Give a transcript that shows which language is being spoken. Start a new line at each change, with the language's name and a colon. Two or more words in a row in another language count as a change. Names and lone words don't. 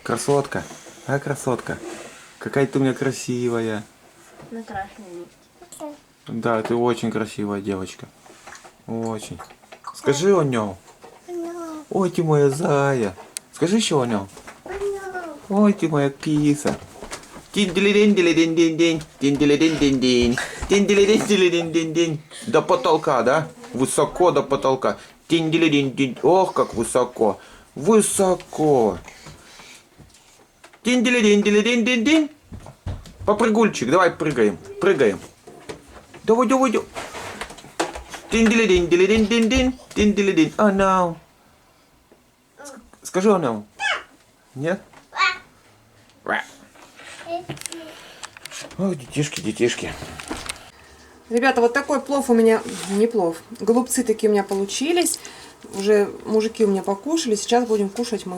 Russian: Красотка, а красотка. Какая ты у меня красивая. На красный. Да, ты очень красивая девочка. Очень. Скажи о нем. Ой, ты моя зая. Скажи еще о нем. Ой, ты моя киса. Тин-дили-дин-дили-дин-дин-дин. Тин-дили-дин-дин-дин. Тин-дили-дин-дили-дин-дин-дин. До потолка, да? Высоко до потолка. Тин-дили-дин-дин. Ох, как высоко. Высоко. Тин-дили-дин-дили-дин-дин-дин. Попрыгульчик, давай прыгаем. Прыгаем. Давай, давай, давай. Тин-дили-дин-дили-дин-дин-дин. Тин-дили-дин.
English: Oh no. Скажи oh no.
Russian: Нет? Ой, детишки, детишки. Ребята, вот такой плов у меня, не плов, голубцы такие у меня получились. Уже мужики у меня покушали, сейчас будем кушать мы.